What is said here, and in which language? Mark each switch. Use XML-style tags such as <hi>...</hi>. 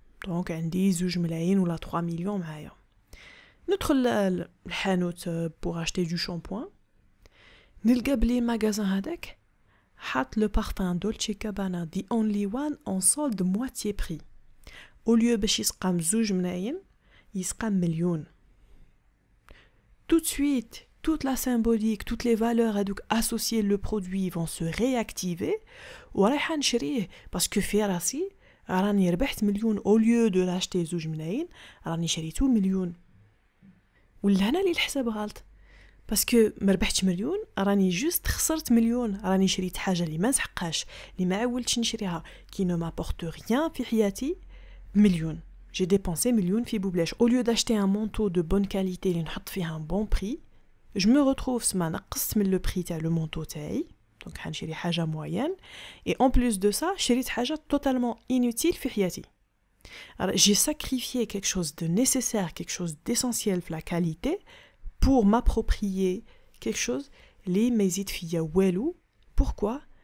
<ar>Donc عندي 2 ملايين ولا 3 millions معايا. ندخل الحانوت</ar> <fr>pour acheter du shampoing.</fr> <ar>نلقى بلي المغازان هذاك حاط</ar> <fr>le parfum Dolce Gabbana the only one en solde moitié prix. Au lieu</fr> <ar>باش يسقام 2 ملايين يسقام مليون.</ar> <fr>Tout de suite, toute la symbolique, toutes les valeurs associées le produit vont se réactiver.</fr> <ar>ورايح نشريه</ar> <fr>parce que</fr> <ar>في راسي راني ربحت مليون</ar> <fr>au lieu de l'acheter</fr> <ar>2 ملايين راني شريته مليون. ولا هنا اللي الحساب غلط</ar> <fr>parce que</fr> <ar>ما ربحتش مليون راني جوست خسرت مليون. راني شريت حاجه اللي ما نسحقاش اللي ما عولتش نشريها</ar> <fr>qui ne m'apporte rien</fr> <ar>في حياتي مليون.</ar> <fr>J'ai dépensé</fr> <ar>مليون في بوبلاش.</ar> <fr>Au lieu d'acheter un manteau de bonne qualité</fr> <ar>اللي نحط فيه</ar> <fr>un bon prix, je me retrouve</fr> <ar>سما نقصت من</ar> <fr>le prix تاع le manteau تاعي. Donc</fr> <ar>هنشري حاجه</ar> <fr>moyenne et en plus de ça</fr> <ar>شريت حاجه</ar> <fr>totalement inutile</fr> <ar>في حياتي.</ar> <fr>Alors j'ai sacrifié quelque chose de nécessaire, quelque chose d'essentiel في la qualité pour m'approprier quelque chose</fr> <ar>اللي ما يزيد فيا والو.</ar> <fr>Pourquoi?</fr>